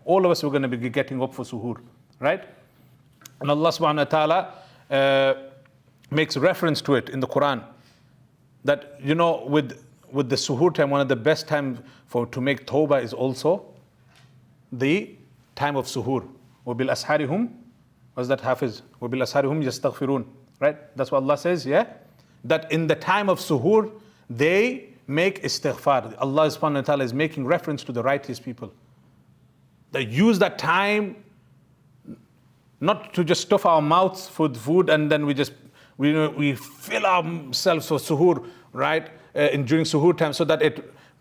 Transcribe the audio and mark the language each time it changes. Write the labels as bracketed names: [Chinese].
[English] All of us are going to be getting up for suhoor, right? And Allah subhanahu wa ta'ala makes reference to it in the Quran. That, with the suhoor time, one of the best times to make tawbah is also the time of suhoor. [Arabic] وَبِالْأَسْحَارِ هُمْ, [English] what's that, Hafiz? [Arabic] وَبِالْأَسْحَارِ هُمْ يَسْتَغْفِرُونَ, right? [English] That's what Allah says, yeah? That in the time of suhoor, they make istighfar. Allah subhanahu wa ta'ala is making reference to the righteous people. They use that time not to just stuff our mouths with food and then we fill ourselves for suhoor, right? During suhoor time, so that it